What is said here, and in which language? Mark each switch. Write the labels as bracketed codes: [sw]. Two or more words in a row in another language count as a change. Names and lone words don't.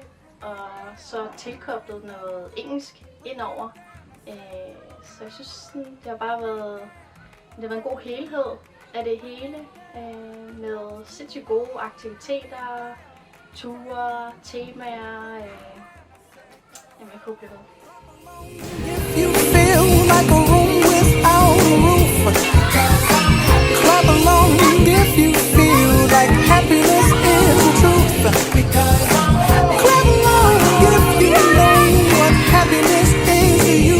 [da] Og så tilkoblet noget engelsk indover. Så jeg synes, sådan, det har bare været, en god helhed af det hele. Med sindssygt gode aktiviteter, ture, temaer. Jamen, jeg kunne blive ved. [en] You feel like a room without a roof. Clap along if you feel like happiness is the truth. Clap along if you know what happiness is to you.